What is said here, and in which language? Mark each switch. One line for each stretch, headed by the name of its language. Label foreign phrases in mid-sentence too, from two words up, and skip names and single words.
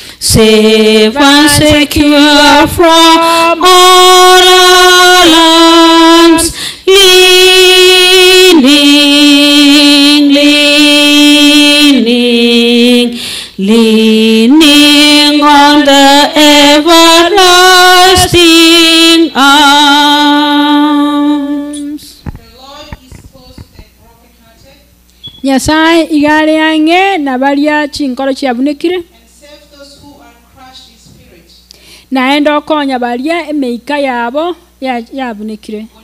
English: safe and secure from all alarms, leaning on the everlasting arms.
Gusii: Nyasaye igale yange na balia chinkoro chiabunikire naenda okonya balia emeika yabo yabunikire